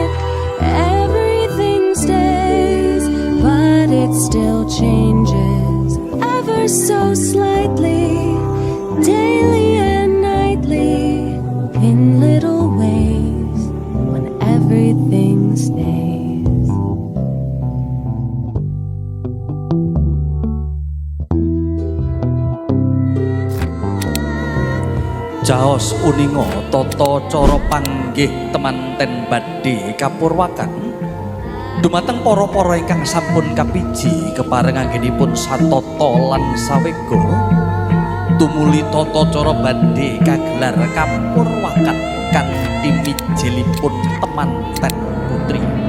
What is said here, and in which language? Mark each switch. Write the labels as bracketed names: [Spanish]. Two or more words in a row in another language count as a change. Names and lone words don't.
[English] Everything stays, but it still changes ever so slightly, daily and nightly, in little ways when everything stays. [Javanese] Jaos uninga tata cara panggih temanten badhe kapurwakan dumateng para-para ingkang sampun kapiji kepareng anggenipun satata lan sawega tumuli tata cara badhe kagelar kapurwakan kanthi mijilipun temanten putri.